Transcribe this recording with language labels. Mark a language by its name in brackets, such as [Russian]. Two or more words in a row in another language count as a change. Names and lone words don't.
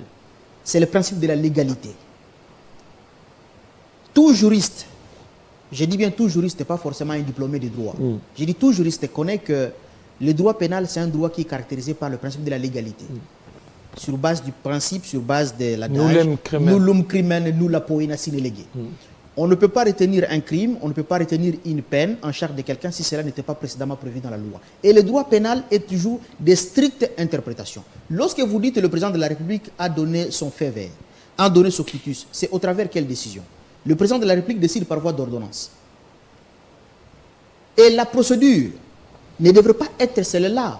[French] C'est le principe de la légalité. Tout juriste, je dis bien tout juriste, pas forcément un diplômé de droit. Je dis tout juriste connaît que le droit pénal, c'est un droit qui est caractérisé par le principe de la légalité. Sur base du principe, sur base de la [Latin] nullum crimen, nulla poena sine lege. [French] On ne peut pas retenir un crime, on ne peut pas retenir une peine en charge de quelqu'un si cela n'était pas précédemment prévu dans la loi. Et le droit pénal est toujours de strictes interprétations. Lorsque vous dites que le président de la République a donné son fait vert, a donné son quitus, c'est au travers quelle décision? Le président de la République décide par voie d'ordonnance. Et la procédure ne devrait pas être celle-là.